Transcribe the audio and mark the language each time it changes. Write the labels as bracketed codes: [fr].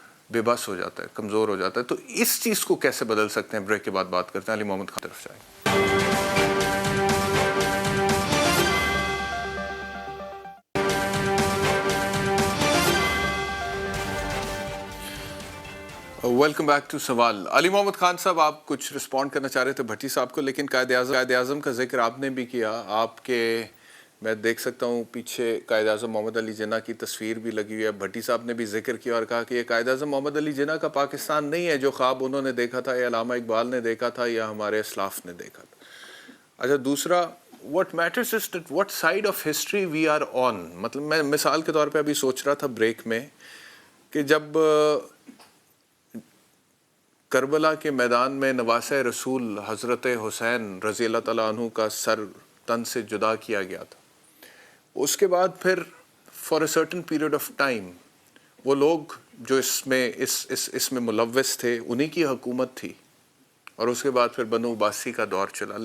[ur] بے بس ہو جاتا ہے، کمزور ہو جاتا ہے، تو اس چیز کو کیسے بدل سکتے ہیں؟ بریک کے بعد بات کرتے ہیں۔ علی محمد خان طرف جائیں۔ [en] welcome back to [ur] سوال۔ علی محمد خان صاحب آپ کچھ رسپونڈ کرنا چاہ رہے تھے بھٹی صاحب کو، لیکن قائد اعظم کا ذکر آپ نے بھی کیا، آپ کے میں دیکھ سکتا ہوں پیچھے قائد اعظم محمد علی جناح کی تصویر بھی لگی ہوئی ہے. بھٹی صاحب نے بھی ذکر کیا اور کہا کہ یہ قائد اعظم محمد علی جناح کا پاکستان نہیں ہے جو خواب انہوں نے دیکھا تھا یا علامہ اقبال نے دیکھا تھا یا ہمارے اسلاف نے دیکھا تھا. اچھا دوسرا [en] what matters is that what side of history we are on. [ur] مطلب میں مثال کے طور پہ ابھی سوچ رہا تھا بریک میں کہ جب کربلا کے میدان میں نواسہ رسول حضرت حسین رضی اللہ تعالیٰ عنہ کا سر تن سے جدا کیا گیا تھا, اس کے بعد پھر [en] for a certain period of time [ur] وہ لوگ جو اس میں ملوث تھے انہی کی حکومت تھی, اور اس کے بعد پھر بنو عباسی کا دور چلا.